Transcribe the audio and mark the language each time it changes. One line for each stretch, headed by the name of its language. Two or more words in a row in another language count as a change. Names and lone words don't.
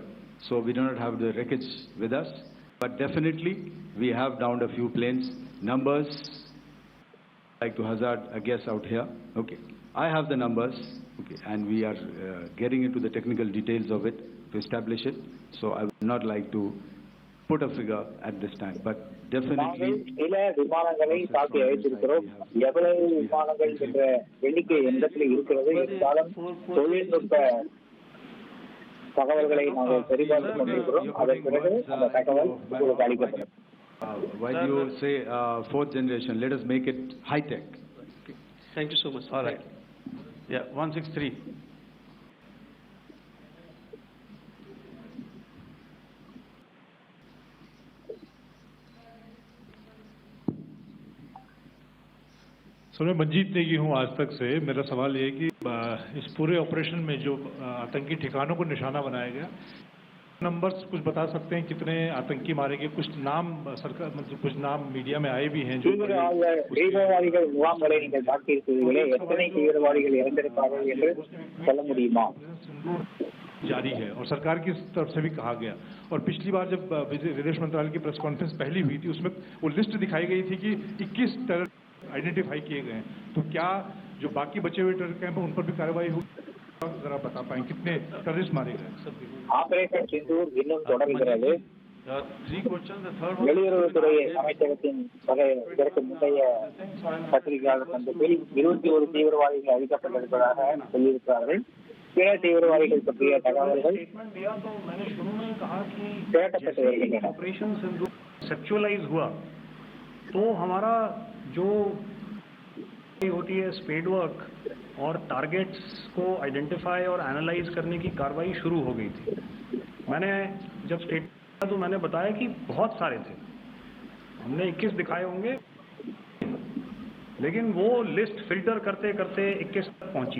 English: So we do not have the wreckage with us, but definitely we have downed a few planes. Numbers, I'd like to hazard a guess out here. Okay. I have the numbers. Okay, and we are getting into the technical details of it to establish it. So I would not like to put a figure at this time, but definitely.
Tamil: சில விமானங்களை தாக்கி அழைத்திருக்கிறோம். எவ்வளவு விமானங்கள் என்ற எண்ணிக்கை எண்ணத்தில் இருக்கிறது என்றாலும் தொழில்நுட்ப தகவல்களை நாங்கள் சரிபார்த்துக் கொண்டிருக்கிறோம். அதன் பிறகு அந்த தகவல் உங்களுக்கு அளிக்கப்படும்.
English: While you say fourth generation, let us make it high tech. Thank you so much. All right. Yeah, 163.
Hindi: सर मैं मंजीत नेगी हूँ आज तक से। मेरा सवाल ये है कि इस पूरे ऑपरेशन में जो आतंकी ठिकानों को निशाना बनाया गया, नंबर्स कुछ बता सकते हैं कितने आतंकी मारे गए? कुछ नाम सरकार मतलब कुछ नाम मीडिया में आए भी हैं जो
Tamil: தீவிரவாதிகள் முகாம்களை நீங்கள் தாக்கியிருக்கிறீர்களே, எத்தனை தீவிரவாதிகள் இறந்திருப்பார்கள் என்று சொல்ல முடியுமா?
Hindi: जारी है और सरकार की तरफ से भी कहा गया। और पिछली बार जब विदेश मंत्रालय की प्रेस कॉन्फ्रेंस पहली हुई थी उसमें वो लिस्ट दिखाई गई थी कि 21
English: terror identify
Hindi: किए गए हैं। तो क्या जो बाकी बचे हुए
English: terror camp
Hindi: हैं उन पर भी कार्रवाई होगी? जरा बता पाएं कितने टेररिस्ट मारे गए?
Tamil: ஆபரேஷன் சிந்தூர் இன்னும் தொடர்கிறது.
English: Three questions. The third one.
Tamil: வெளியுறவுத்துறை அமைச்சகத்தின் இதற்கு முந்தைய பத்திரிகையாளர் சந்திப்பில் 21 தீவிரவாதிகள் அழிக்கப்பட்டிருப்பதாக சொல்லியிருக்கிறார்கள். பிற தீவிரவாதிகள் பற்றிய தகவல்கள் திரட்டப்பட்டு வருகின்றன.
Hindi: ऑपरेशन सिंदूर सेक्चुअलाइज हुआ तो हमारा जो होती है
English: spade work
Hindi: और टारगेट्स को आइडेंटिफाई और एनालाइज करने की कार्रवाई शुरू हो गई थी। मैंने जब स्टेट किया तो मैंने बताया कि बहुत सारे थे, हमने 21 दिखाए होंगे, लेकिन वो
English: list filter
Hindi: करते करते 21 तक पहुंची।